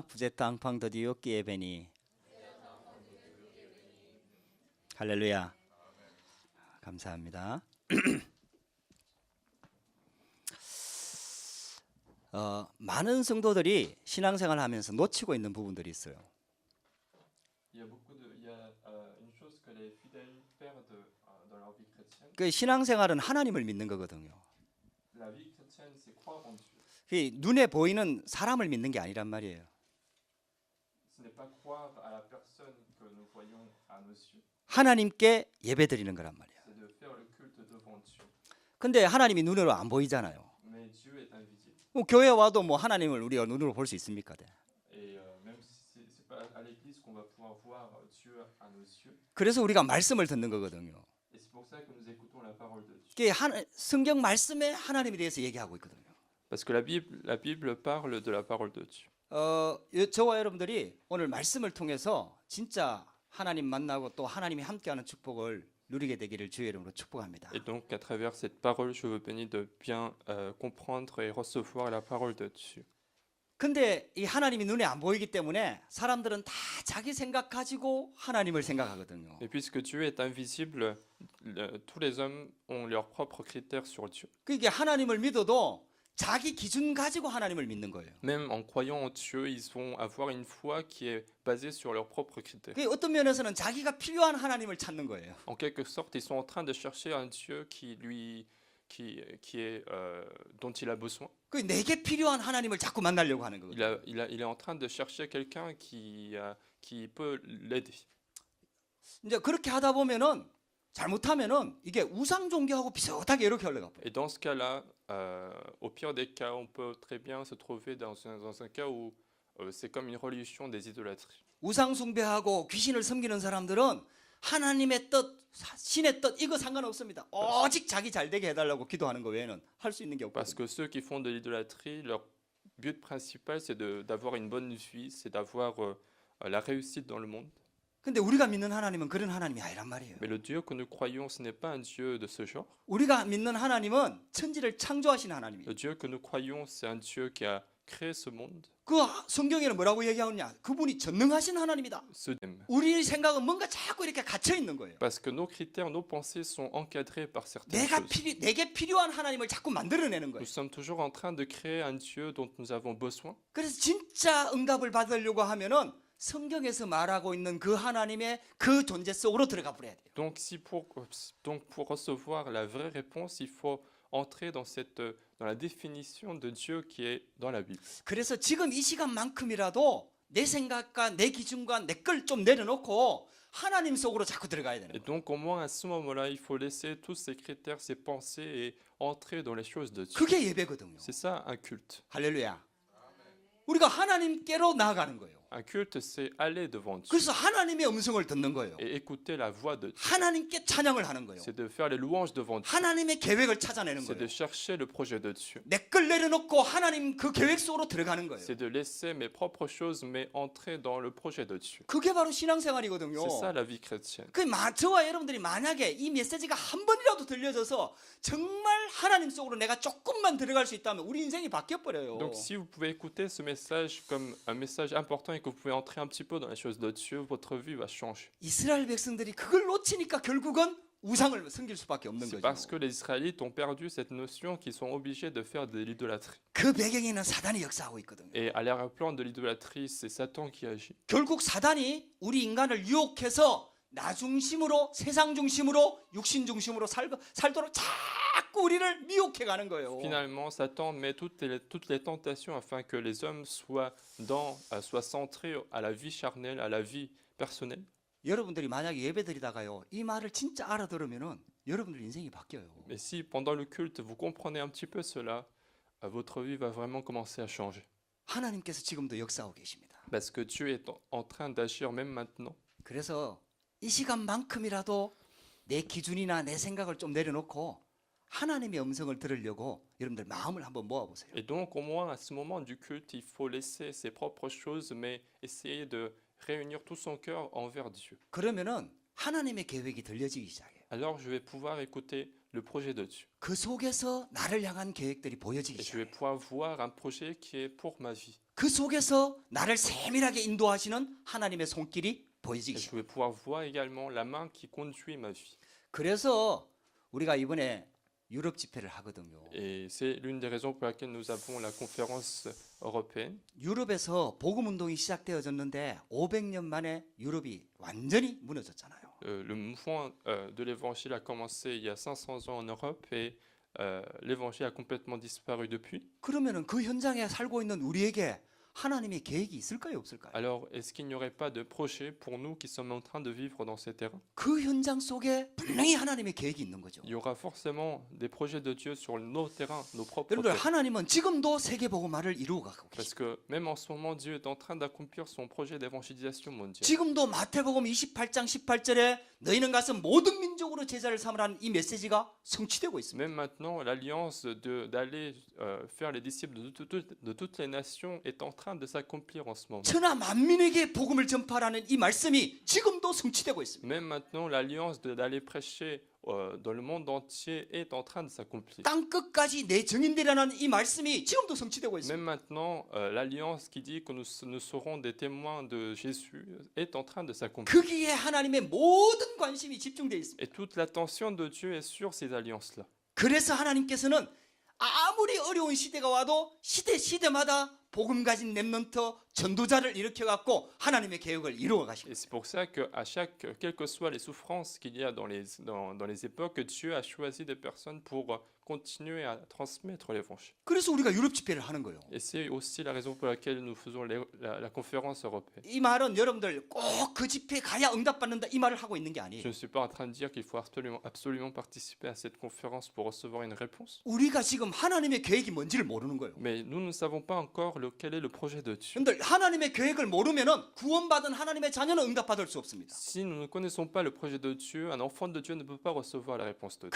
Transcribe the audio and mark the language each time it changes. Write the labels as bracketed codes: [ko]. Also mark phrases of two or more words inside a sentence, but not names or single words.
[ko] 부제타 앙팡더디오 끼에베니. 할렐루야. 감사합니다. 많은 성도들이 신앙생활을 하면서 놓치고 있는 부분들이 있어요. [fr] Une chose que les fidèles perdent dans leur vie chrétienne. [ko] 그 신앙생활은 하나님을 믿는 거거든요. [fr] La vie chrétienne, c'est croire en Dieu. [ko] 그 눈에 보이는 사람을 믿는 게 아니란 말이에요. [fr] Ce n'est pas croire à la personne que nous voyons à nos yeux. [ko] 하나님께 예배드리는 거란 말이에요. [fr] C'est de faire le culte devant Dieu. [ko] 근데 하나님이 눈으로 안 보이잖아요. [fr] Mais Dieu est invisible. [ko] 교회 와도 뭐 하나님을 우리가 눈으로 볼 수 있습니까? [fr] Et même si c'est pas à l'église qu'on va pouvoir voir Dieu à nos yeux. [ko] 그래서 우리가 말씀을 듣는 거거든요. [fr] Et c'est pour ça que nous écoutons la parole de Dieu. [ko] 이게 성경 말씀에 하나님에 대해서 얘기하고 있거든요. [fr] Parce que la Bible parle de la parole de Dieu. [ko] 저와 여러분들이 오늘 말씀을 통해서 진짜 하나님 만나고 또 하나님이 함께하는 축복을 누리게 되기를 주의 이름으로 축복합니다. [fr] Et donc à travers cette parole, je vous bénis de bien comprendre et recevoir la parole de Dieu. [ko] 근데 이 하나님이 눈에 안 보이기 때문에 사람들은 다 자기 생각 가지고 하나님을 생각하거든요. [fr] Et puisque Dieu est invisible, tous les hommes ont leurs propres critères sur Dieu. [ko] 그게 하나님을 믿어도 자기 기준 가지고 하나님을 믿는 거예요. [fr] Même en croyant en Dieu, ils vont avoir une foi qui est basée sur leurs propres critères. [ko] 그 어떤 면에서는 자기가 필요한 하나님을 찾는 거예요. [fr] En quelque sorte, ils sont en train de chercher un Dieu dont il a besoin. [ko] 그 내게 필요한 하나님을 자꾸 만나려고 하는 거예요. [fr] Il est en train de chercher quelqu'un qui peut l'aider. [ko] 이제 그렇게 하다 보면은 잘못하면은 이게 우상 종교하고 비슷하게 이렇게 흘러가 버려요. [fr] Et dans ce cas-là, au pire des cas, on peut très bien se trouver dans un cas où c'est comme une religion des idolâtries. [ko] 우상 숭배하고 귀신을 섬기는 사람들은 하나님의 뜻, 신의 뜻 이거 상관없습니다. 오직 자기 잘 되게 해달라고 기도하는 거 외에는 할 수 있는 게 [fr] Parce [ko] 없거든요. [fr] que ceux qui font de l'idolâtrie, leur but principal, c'est d'avoir une bonne vie, c'est d'avoir la réussite dans le monde. [ko] 근데 우리가 믿는 하나님은 그런 하나님이 아니란 말이에요. [fr] Mais le Dieu que nous croyons, ce n'est pas un Dieu de ce genre. [ko] 우리가 믿는 하나님은 천지를 창조하신 하나님이에요. [fr] Le Dieu que nous croyons, c'est un Dieu qui a créé ce monde. [ko] 그 성경에는 뭐라고 얘기하느냐? 그분이 전능하신 하나님이다. 우리 생각은 뭔가 자꾸 이렇게 갇혀 있는 거예요. [fr] Parce que nos critères, nos pensées sont encadrés par certaines choses. [ko] 내게 필요한 하나님을 자꾸 만들어내는 거예요. [fr] Nous sommes toujours en train de créer un Dieu dont nous avons besoin. [ko] 그래서 진짜 응답을 받으려고 하면은 성경에서 말하고 있는 그 하나님의 그 존재 속으로 들어가 버려야 돼요. [fr] Donc pour recevoir la vraie réponse, il faut entrer dans la définition de Dieu qui est dans la Bible. [ko] 그래서 지금 이 시간만큼이라도 내 생각과 내 기준과 내 걸 좀 내려놓고 하나님 속으로 자꾸 들어가야 되는 [fr] Et [ko] 거예요. [fr] donc au moins à ce moment-là, il faut laisser tous ces critères, ces pensées et entrer dans les choses de Dieu. [ko] 그게 예배거든요. [fr] C'est ça un culte. [ko] 할렐루야. 우리가 하나님께로 나아가는 거예요. [fr] Un culte, c'est aller devant Dieu [ko] 그래서 하나님의 음성을 듣는 거예요. [fr] et écouter la voix de Dieu. [ko] 하나님께 찬양을 하는 거예요. [fr] C'est de faire les louanges devant Dieu. [ko] 하나님의 계획을 찾아내는 [fr] C'est de [ko] 거예요. [fr] chercher le projet de Dieu. [ko] 내 걸 내려놓고 하나님 그 계획 속으로 들어가는 거예요. [fr] C'est de laisser mes propres choses, mais entrer dans le projet de Dieu. [ko] 그게 바로 신앙생활이거든요. [fr] C'est ça la vie chrétienne. [ko] 저와 여러분들이 만약에 이 메시지가 한 번이라도 들려져서 정말 하나님 속으로 내가 조금만 들어갈 수 있다면 우리 인생이 바뀌어버려요. [fr] Donc si vous pouvez écouter ce message comme un message important et que vous pouvez entrer un petit peu dans les choses de Dieu, votre vie va changer. [ko] 이스라엘 백성들이 그걸 놓치니까 결국은 우상을 섬길 수밖에 없는 [fr] C'est parce [ko] 거죠. [fr] que les Israélites ont perdu cette notion qu'ils sont obligés de faire de l'idolâtrie. [ko] 그 배경에는 사단이 역사하고 있거든요. [fr] Et à l'arrière-plan de l'idolâtrie, c'est Satan qui agit. [ko] 결국 사단이 우리 인간을 유혹해서 나 중심으로 세상 중심으로 육신 중심으로 살도록 자꾸 우리를 미혹해 가는 거예요. [fr] Finalement, Satan met toutes les tentations afin que les hommes soient centrés à la vie charnelle, à la vie personnelle. [ko] 여러분들이 만약에 예배드리다가요 이 말을 진짜 알아들으면은 여러분들 인생이 바뀌어요. [fr] Mais si pendant le culte vous comprenez un petit peu cela, votre vie va vraiment commencer à changer. [ko] 하나님께서 지금도 역사하고 계십니다. [fr] Parce que Dieu est en train d'agir même maintenant. [ko] 그래서 이 시간만큼이라도 내 기준이나 내 생각을 좀 내려놓고 하나님의 음성을 들으려고 여러분들 마음을 한번 모아보세요. [fr] Et donc au moins à ce moment du culte, il faut laisser ses propres choses, mais essayer de réunir tout son cœur envers Dieu. [ko] 그러면은 하나님의 계획이 들려지기 시작해요. [fr] Alors je vais pouvoir écouter le projet de Dieu. [ko] 그 속에서 나를 향한 계획들이 보여지기 [fr] Et je vais [ko] 시작해요. [fr] pouvoir voir un projet qui est pour ma vie. [ko] 그 속에서 나를 세밀하게 인도하시는 하나님의 손길이 [fr] Et [ko] 보여지기 [fr] je [ko] 시작합니다. [fr] vais pouvoir voir également la main qui conduit ma vie. [ko] 그래서 우리가 이번에 유럽 집회를 하거든요. [fr] Et c'est l'une des raisons pour laquelle nous avons la conférence européenne. [ko] 유럽에서 복음 운동이 시작되어졌는데 500년 만에 유럽이 완전히 무너졌잖아요. [fr] Le mouvement de l'évangile a commencé il y a 500 ans en Europe et l'évangile a complètement disparu depuis. [ko] 그러면은 그 현장에 살고 있는 우리에게 하나님의 계획이 있을까요, 없을까요? [fr] Alors, est-ce qu'il n'y aurait pas de projet pour nous qui sommes en train de vivre dans ces terrains? [ko] 그 현장 속에 분명히 하나님의 계획이 있는 거죠. [fr] Il y aura forcément des projets de Dieu sur nos terrains, nos propres [ko] 여러분들 [fr] terrains. [ko] 하나님은 지금도 세계 복음화를 이루어 가고 [fr] Parce [ko] 계십니다. [fr] que même en ce moment, Dieu est en train d'accomplir son projet d'évangélisation mondiale. [ko] 지금도 마태복음 28장 18절에 너희는 가서 모든 민족으로 제자를 삼으라는 이 메시지가 성취되고 있습니다. [fr] Même maintenant, l'alliance d'aller faire les disciples de toutes les nations est en train de s'accomplir en ce moment. [ko] 천하 만민에게 복음을 전파하라는 이 말씀이 지금도 성취되고 있습니다. [fr] Même maintenant, l'alliance d'aller prêcher dans le monde entier est en train de s'accomplir. [ko] 땅 끝까지 내 증인되라는 이 말씀이 지금도 성취되고 있습니다. [fr] Même maintenant, l'alliance qui dit que nous serons des témoins de Jésus est en train de s'accomplir. [ko] 거기에 하나님의 모든 관심이 집중되어 있습니다. [fr] Et toute l'attention de Dieu est sur ces alliances-là. [ko] 그래서 하나님께서는 아무리 어려운 시대가 와도 시대마다 복음 가진 렘넌트 전도자를 일으켜 갖고 하나님의 계획을 이루어 가십니다. [fr] Et c'est pour ça qu'à quelles que soient les souffrances qu'il y a dans les époques, Dieu a choisi des personnes pour continuer à transmettre l'évangile. [ko] 그래서 우리가 유럽 집회를 하는 거예요. [fr] Et c'est aussi la raison pour laquelle nous faisons la conférence européenne. [ko] 이 말은 여러분들 꼭 그 집회 가야 응답받는다 이 말을 하고 있는 게 [fr] Je [ko] 아니에요. [fr] ne suis pas en train de dire qu'il faut absolument participer à cette conférence pour recevoir une réponse. [ko] 우리가 지금 하나님의 계획이 뭔지를 모르는 거예요. [fr] Mais nous ne savons pas encore quel est le projet de Dieu. [ko] 여러분들 하나님의 계획을 모르면은 구원받은 하나님의 자녀는 응답받을 수 없습니다. [fr] Si nous ne connaissons pas le projet de Dieu, un enfant de Dieu ne peut pas recevoir la réponse de Dieu.